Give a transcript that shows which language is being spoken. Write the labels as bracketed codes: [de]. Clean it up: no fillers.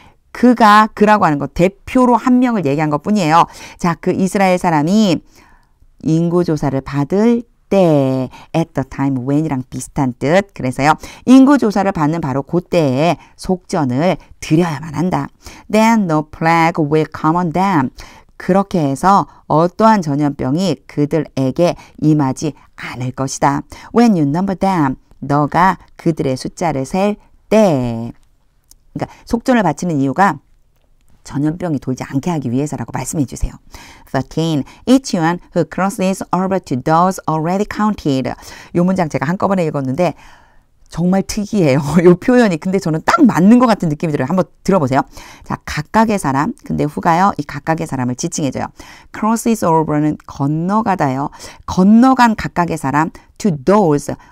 [ko] 그라고 하는 거 대표로 한 명을 얘기한 것 뿐이에요. 자, 그 이스라엘 사람이 인구조사를 받을 때 [en] at the time when [ko] 이랑 비슷한 뜻. 그래서요. 인구조사를 받는 바로 그때에 속전을 드려야만 한다. [en] Then no plague will come on them. [ko] 그렇게 해서 어떠한 전염병이 그들에게 임하지 않을 것이다. [en] When you number them. [ko] 너가 그들의 숫자를 셀 때. 그러니까 속전을 바치는 이유가 전염병이 돌지 않게 하기 위해서라고 말씀해 주세요. 13. [en] Each one who crosses over to those already counted. [ko] 이 문장 제가 한꺼번에 읽었는데 정말 특이해요. 이 표현이. 근데 저는 딱 맞는 것 같은 느낌이 들어요. 한번 들어보세요. 자, 각각의 사람. 근데 후가요. 이 각각의 사람을 지칭해줘요. crosses over는 건너가다요. 건너간 각각의 사람 [en] to those.